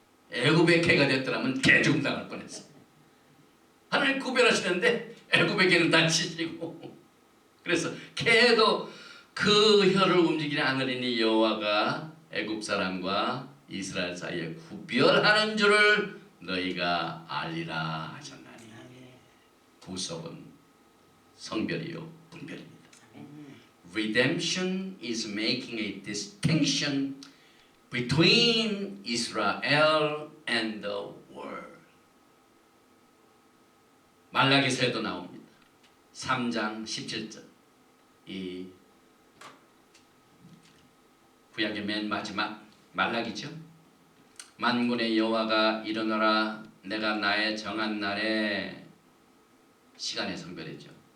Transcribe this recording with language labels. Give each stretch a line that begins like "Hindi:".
Korean: 애굽의 개가 됐더라면 개 죽음 당할 뻔했어. 하나님 구별하시는데 애굽의 개는 다치시고, 그래서 개도 그 혀를 움직이는 하늘이니 여호와가 애굽 사람과 이스라엘 사이에 구별하는 줄을 너희가 알리라 하셨나니. 구속은 성별이요 분별입니다.
English: Redemption is making a distinction between Israel and the world.
Korean: 말라기서에도 나옵니다. 3장 17절. 이 구약의 맨 마지막 말라기죠. 만군의 여호와가 일어나라. 내가 나의 정한 날에, 시간의 성별이죠.